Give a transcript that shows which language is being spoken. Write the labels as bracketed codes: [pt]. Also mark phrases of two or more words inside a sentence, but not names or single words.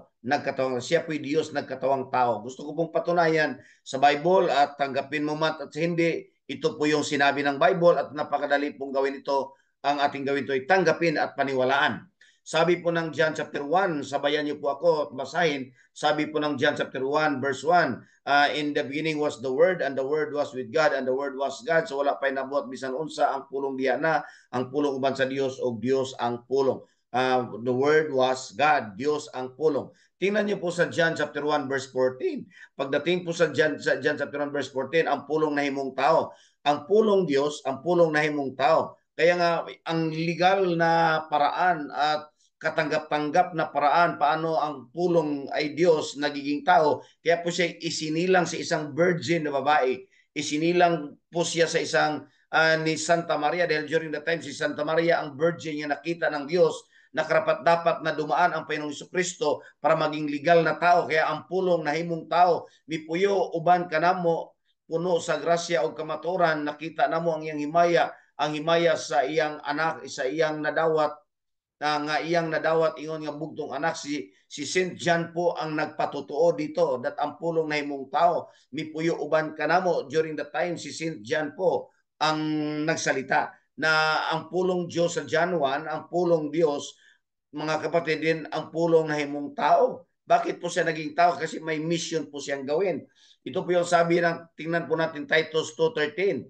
[tl] Siya po ay Diyos nagkatawang tao. Gusto ko pong patunayan sa Bible at tanggapin mo man at hindi, ito po yung sinabi ng Bible at napakadali pong gawin ito. Ang ating gawin ito ay tanggapin at paniwalaan. Sabi po ng John chapter 1, sabayan niyo po ako at basahin. Sabi po ng John chapter 1 verse 1, [en] in the beginning was the Word, and the Word was with God, and the Word was God. [ceb] So wala pa'y nabuhat bisan unsa, ang pulong diha na, ang pulong uban sa Dios o Dios ang pulong. [en] The Word was God, [ceb] Dios ang pulong. [tl] Tingnan niyo po sa John chapter 1 verse 14. Pagdating po sa John chapter 1 verse 14, [ceb] ang pulong na himong tao. Ang pulong Dios, ang pulong na himong tao. [tl] Kaya nga, ang legal na paraan at katanggap-tanggap na paraan paano ang pulong ay Diyos nagiging tao. Kaya po siya isinilang sa isang virgin na babae. Isinilang po siya sa isang ni Santa Maria dahil [en] during the time [tl] si Santa Maria ang virgin niya nakita ng Diyos na karapat-dapat na dumaan ang Panginoong Jesucristo para maging legal na tao. [ceb] Kaya ang pulong na himong tao, mipuyo uban kanamo, puno sa grasya o kamaturan, nakita namo ang iyang himaya, ang himaya sa iyang anak, sa iyang nadawat, nga iyang nadawat ingon nga bugtong anak. [tl] Si Saint John po ang nagpatotoo dito that [ceb] ang pulong na himong tao mipuyo uban kanamo. [en] During the time [tl] si Saint John po ang nagsalita na ang pulong Diyos sa John 1, ang pulong Diyos, mga kapatid, din [ceb] ang pulong na himong tao. [tl] Bakit po siya naging tao? Kasi may mission po siyang gawin. Ito po yung sabi ng, tingnan po natin Titus 2:13.